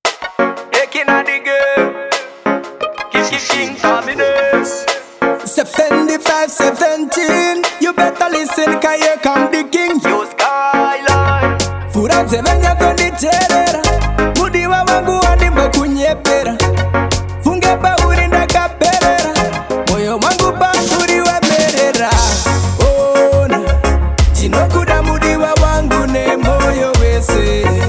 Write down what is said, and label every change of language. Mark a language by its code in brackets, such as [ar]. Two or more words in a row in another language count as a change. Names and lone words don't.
[en] Taking a dig. Keep, keep, keep coming in. Seventy-five seventeen, you better listen, 'cause here come the king. Yo, Skyline. [sn] Fura dzemenya konditerera, mudiwa wangu wandimbo kunyepera. Funge pauri ndakaperera, moyo wangu pauri wamerera. Ona, ndinokuda mudiwa wangu nemoyo wese.